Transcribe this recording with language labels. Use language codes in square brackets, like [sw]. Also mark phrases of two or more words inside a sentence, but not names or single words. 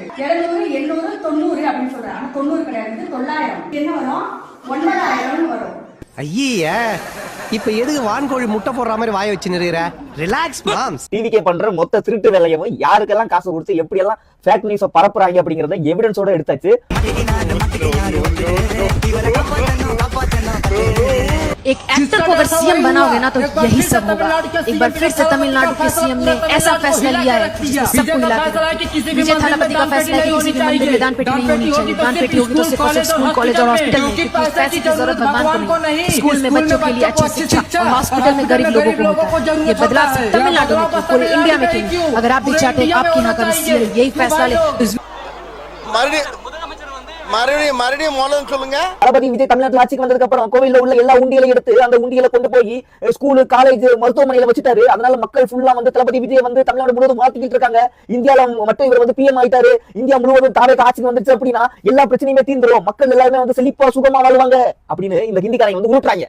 [ta] 700, 800, 90 அப்படின்னு சொல்ற. ஆனா 90 கிடையாது, 900. என்ன வரும்? 9000 வரும். ஐயா, இப்ப எதுக்கு வான்கோழி முட்டை போடுற மாதிரி வாய வச்சு நிறுற? ரிலாக்ஸ் மாம்ஸ். டிவிகே பண்ற மொத்த திருட்டு வேலையவும் யாருக்கெல்லாம் காசு கொடுத்து எப்படி எல்லாம் [en] fake news [ta] பரப்புறாங்க அப்படிங்கறத எவிடன்ஸோட எடுத்தாச்சு. [hi] एक एक्टर को अगर सीएम बनाओगे ना तो यही सब होगा. एक बार फिर से तमिलनाडु के सीएम ने ऐसा फैसला लिया है जिसने सबको हिला कर. विजय थालापति का फैसला है कि किसी भी मंदिर में दान पेटी नहीं होनी चाहिए. दान पेटी होगी तो सिर्फ और सिर्फ स्कूल, कॉलेज और हॉस्पिटल में. क्योंकि पैसे की जरूरत भगवान को नहीं, स्कूल में बच्चों के लिए अच्छी शिक्षा और हॉस्पिटल में गरीब लोगों को होता है. ये बदलाव सिर्फ तमिलनाडु में क्यों, पूरे इंडिया में क्यों? अगर आप भी चाहते हैं आपकी ना कभी सीएम यही फैसला ले. [ta] மறுபடியும் மோளம் சொல்லுங்க. தளபதி விஜய் தமிழ்நாட்டில் ஆட்சிக்கு வந்ததுக்கு அப்புறம் கோவில்ல உள்ள எல்லா உண்டியலை எடுத்து அந்த உண்டியலை கொண்டு போய் ஸ்கூல், காலேஜ், மருத்துவமனையில வச்சுட்டாரு. அதனால மக்கள் ஃபுல்லா வந்து தளபதி விஜய் வந்து தமிழ்நாடு முழுவதும் மாத்திக்கிட்டு இருக்காங்க. இந்தியால மட்டும் இவர் வந்து பிஎம் ஆயிட்டாரு, இந்தியா முழுவதும் தாவேக ஆட்சிக்கு வந்துச்சு அப்படின்னா எல்லா பிரச்சனையுமே தீர்ந்துரும், மக்கள் எல்லாருமே வந்து செழிப்பா சுகமா வாழ்வாங்க அப்படின்னு இந்த ஹிந்திக்காரங்க வந்து ஊட்டுறாங்க.